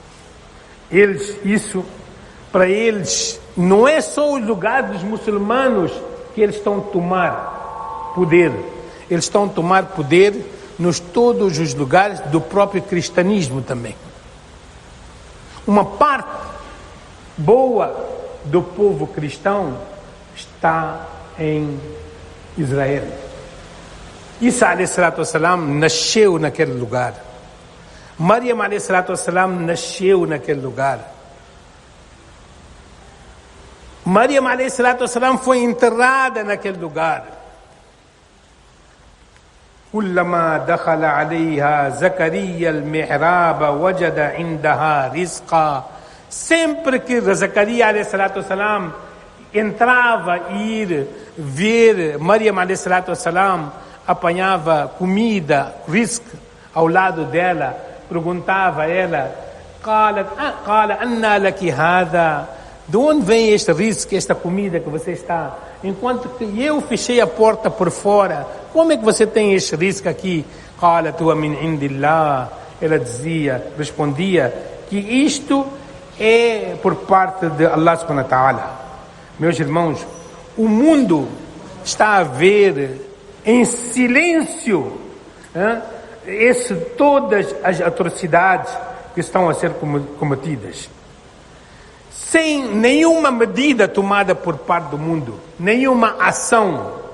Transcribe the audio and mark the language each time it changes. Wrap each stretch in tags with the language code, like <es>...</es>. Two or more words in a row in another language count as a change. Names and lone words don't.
<pt>Para eles, não é só o lugar dos muçulmanos que eles estão a tomar poder. Eles estão a tomar poder nos todos os lugares do próprio cristianismo também. Uma parte boa do povo cristão está em Israel. Isa</pt> <ar>عليه الصلاة والسلام</ar> <pt>nasceu naquele lugar. Maryam</pt> <ar>عليه الصلاة والسلام</ar> <pt>nasceu naquele lugar. Maryam</pt> <ar>عليه الصلاة والسلام</ar> <pt>foi enterrada naquele lugar.</pt> <ar>كلما دخل عليها زكريا المحراب وجد عندها رزقا.</ar> <pt>Sempre que Zacarias</pt> <ar>عليه الصلاة والسلام</ar> <pt>entrava e ir ver Maryam</pt> <ar>عليه الصلاة والسلام,</ar> <pt>apanhava comida, rizq ao lado dela, perguntava a ela,</pt> <ar>قال أنى لك هذا,</ar> <pt>de onde vem este rizq, esta comida que você está? Enquanto que eu fechei a porta por fora, como é que você tem este rizq aqui?</pt> <ar>قالت هو من عند الله.</ar> <pt>Ela respondia que isto é por parte de</pt> <ar>الله سبحانه وتعالى.</ar> <pt>Meus irmãos, o mundo está a ver em silêncio todas as atrocidades que estão a ser cometidas, sem nenhuma medida tomada por parte do mundo, nenhuma ação.</pt>